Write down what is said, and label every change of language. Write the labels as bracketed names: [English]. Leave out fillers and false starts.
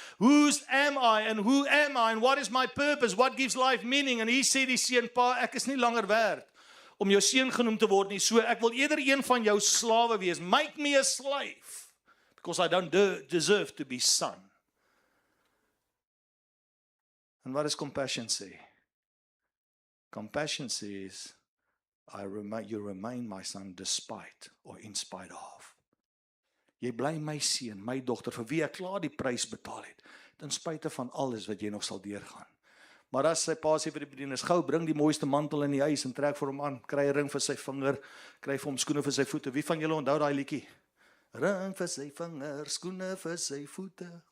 [English] Whose am I and who am I and what is my purpose? What gives life meaning? [Afrikaans] En hier sê die seun, pa, ek is nie langer werd om jou seun genoem te word nie. So ek wil eerder een van jou slawe wees. [English] Make me a slave, because I don't deserve to be son. And what does compassion say? Compassion says, you remain my son despite or in spite of. [Afrikaans] Jy bly my seun, my dogter, vir wie ek klaar die prys betaal het, ten spyte van alles wat jy nog sal deurgaan. Maar as sy pa sê vir die bedienis, gou bring die mooiste mantel in die huis en trek vir hom aan, kry 'n ring vir sy vinger, kry vir hom skoene vir sy voete. Wie van julle onthou daai liedjie? Ring vir sy vinger, skoene vir sy voete.